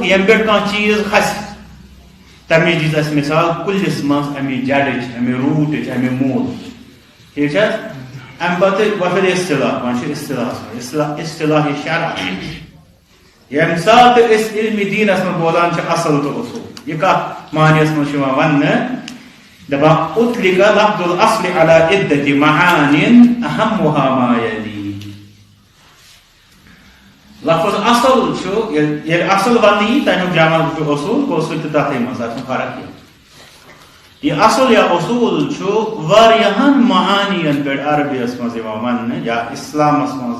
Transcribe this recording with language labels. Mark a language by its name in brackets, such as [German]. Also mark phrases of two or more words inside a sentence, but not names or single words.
[Kashmiri] ییٚمہِ پٮ۪ٹھ کانٛہہ چیٖز کھسہِ تَمِچ دِژ اَسہِ مِثال کُلِس منٛز اَمہِ جڈٕچ اَمہِ روٗٹٕچ اَمہِ موٗلٕچ ٹھیٖک چھِ حظ اَمہِ پَتہٕ وۄنۍ اصطلاح وۄنۍ چھُ اصطلاح اصطلاحِ شرع ییٚمہِ ساتہٕ أسۍ علمِ دیٖنَس منٛز بولان چھِ اصل تہٕ اصوٗل یہِ کَتھ معنیَس منٛز چھُ یِوان وَننہٕ دَپان [Arabic] اُطلق لفظ الاصل على عدة معان اهمها ما يلي [Kashmiri] لفظ اصل چھُ ییٚلہِ اصل وَننہٕ یی تَمیُک جمع چھُ اصوٗل گوٚو سُہ تہِ تَتھٕے منٛز اَتھ چھُنہٕ فرق کینٛہہ یہِ اصل یا اصوٗل چھُ واریاہَن معانِیَن پٮ۪ٹھ عربیَس منٛز یِوان وَننہٕ یا اِسلامَس منٛز